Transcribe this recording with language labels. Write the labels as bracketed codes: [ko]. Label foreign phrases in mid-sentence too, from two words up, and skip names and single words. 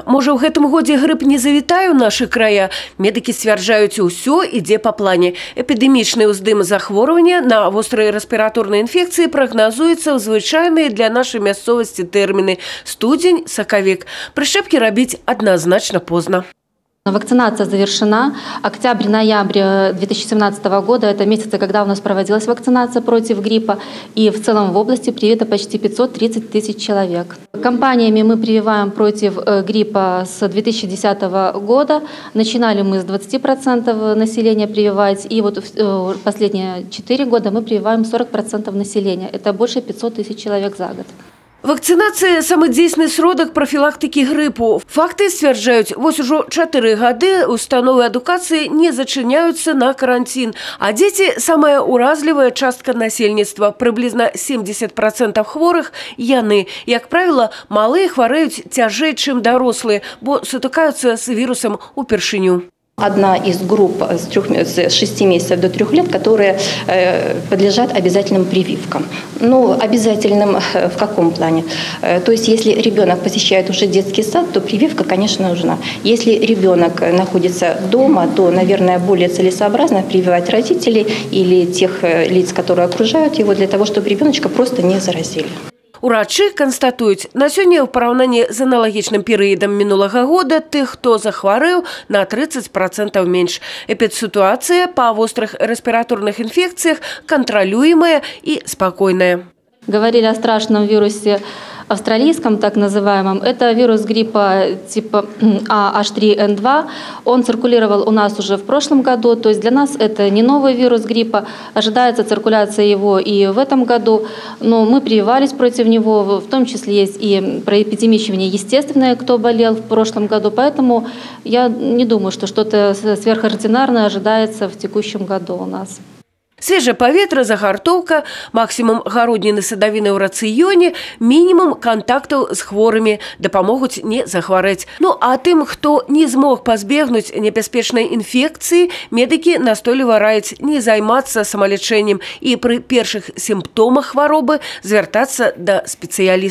[be] Можа, ў гэтым годзе грып не завітае ў нашы края. Медыкі сцвярджаюць, усё ідзе па плане. Эпідэмічны ўздым захворвання на вострыя рэспіраторныя інфекцыі прагназуецца ў звычайныя для нашай мясцовасці тэрміны студзень, сакавік. Прышчэпкі рабіць адназначна позна. [ru] Вакцинация завершена. Октябрь-ноябрь 2017 года – это месяцы, когда у нас проводилась вакцинация против гриппа. И в целом в области привито почти 530 тысяч человек. Компаниями мы прививаем против гриппа с 2010 года. Начинали мы с 20% населения прививать. И вот последние 4 года мы прививаем 40% населения. Это больше 500 тысяч человек за год. [be] Вакцинация – самадзейсны сродак профилактики гриппу. Факты сцвярджаюць, вось ужо 4 гады установы адукацыі не зачыняюцца на карантин. А дзеці – самая уразлівая частка насельніцтва. Прыблізна 70% хворых – яны. Як правіла, малыя хварэюць цяжэй, чым дарослыя, бо сутыкаюцца з вірусам упершыню. [ru] Одна из групп с 6 месяцев до 3 лет, которые подлежат обязательным прививкам. Ну, обязательным в каком плане? То есть, если ребенок посещает уже детский сад, то прививка, конечно, нужна. Если ребенок находится дома, то, наверное, более целесообразно прививать родителей или тех лиц, которые окружают его, для того, чтобы ребеночка просто не заразили. [be] Урачы канстатуюць, на сёння ў параўнанні з аналагічным перыядам мінулага года тых, хто захварэў, на 30% менш. Эпідсітуацыя па вострых рэспіраторных інфекцыях кантралюемая і спакойная. [ru] Говорили о страшном вирусе австралийском, так называемом. Это вирус гриппа типа H3N2. Он циркулировал у нас уже в прошлом году. То есть для нас это не новый вирус гриппа. Ожидается циркуляция его и в этом году. Но мы прививались против него. В том числе есть и проэпидемичивание естественное, кто болел в прошлом году. Поэтому я не думаю, что что-то сверхординарное ожидается в текущем году у нас. [be] Свежее паветра, загартоўка, максимум гародніны садавіны ў рацыёне, мінімум кантактаў з хворымі дапамогуць не захварэць. Ну а тым, хто не змог пазбегнуць небяспечнай інфекцыі, медыкі настойліва раяць не займацца самалячэннем і пры першых сімптомах хваробы звяртацца да спецыялістаў.